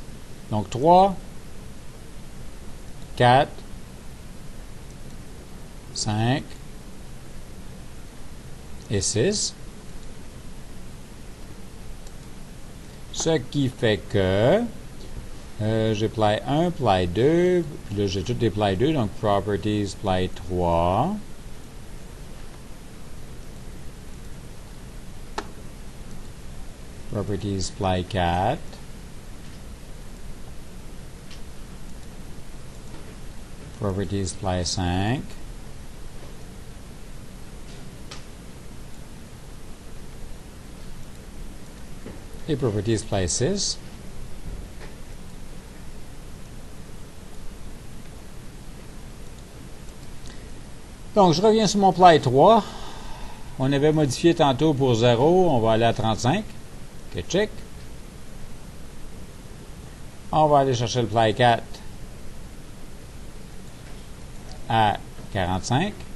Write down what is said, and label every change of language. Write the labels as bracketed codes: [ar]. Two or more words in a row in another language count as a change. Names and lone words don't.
[fr] Donc 3, 4, 5 et 6. Ce qui fait que j'ai Ply 1, Ply 2. Puis là, j'ai tous des Ply 2. Donc Properties, Ply 3. Properties Ply 4. Properties Ply 5. Et Properties Ply 6. Donc, je reviens sur mon Ply 3. On avait modifié tantôt pour 0. On va aller à 35. [en] OK, check. [fr] On va aller chercher le Ply 4 à 45.